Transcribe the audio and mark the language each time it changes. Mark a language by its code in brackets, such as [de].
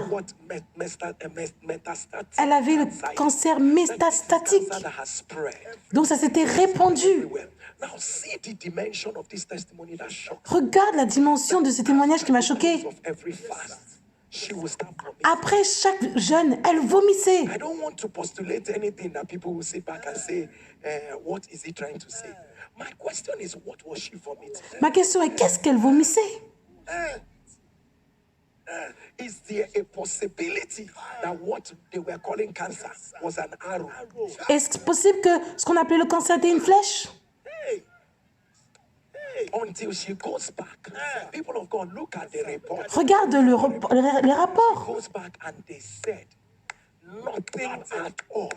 [en] don't know what metastatic [fr] Elle avait le cancer métastatique. [en] cancer that has spread [fr] Donc ça s'était répandu. [en] everywhere. Now see the dimension of this testimony that shocked [fr] Regarde la dimension de ce témoignage qui m'a choqué. [en] of every fast. She will start vomiting. [fr] Après chaque jeûne, elle vomissait. [en] I don't want to postulate anything that people will sit back and say, what is he trying to say? My question is, what was she vomiting? [fr] Ma question est, qu'est-ce qu'elle vomissait? [en] Is there a possibility that what they were calling cancer was an arrow? [fr] Est-ce possible que ce qu'on appelait le cancer était une flèche? [en] Until she goes back. People of God, look at the report. [fr] Regarde les rapports. [en] Goes back and they said nothing at all.